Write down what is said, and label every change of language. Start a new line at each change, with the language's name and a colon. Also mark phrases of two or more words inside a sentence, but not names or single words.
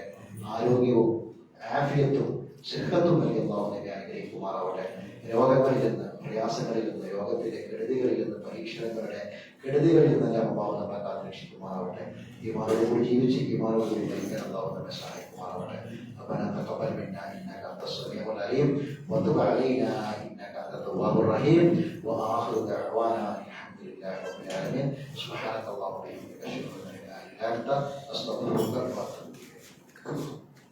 Malayalam: ആരോഗ്യവും ആഫിയത്തും സിഹത്തും നൽകി അള്ളാഹു നമ്മെ അനുഗ്രഹിക്കുമാറാവട്ടെ. രോഗങ്ങളിൽ നിന്ന്, പ്രയാസങ്ങളിൽ നിന്ന്, രോഗത്തിന്റെ കെടുതികളിൽ നിന്ന്, പരീക്ഷണങ്ങളുടെ കെടുതികളിൽ നിന്നെല്ലാം അള്ളാഹു നമ്മളെ കാത്തുരക്ഷിക്കുമാറാവട്ടെ. ഈമാനോടുകൂടി ജീവിച്ച് ഈമാനോടുകൂടി മരിക്കാൻ അള്ളാഹു നമ്മെ സഹായിക്കുമാറാവട്ടെ.
Arabic: ربنا تقبل منا انك انت السميع العليم وتب علينا انك انت التواب الرحيم واخر دعوانا الحمد لله رب العالمين. سبحانك اللهم وبحمدك اشهد ان لا اله الا انت استغفرك واتوب اليك.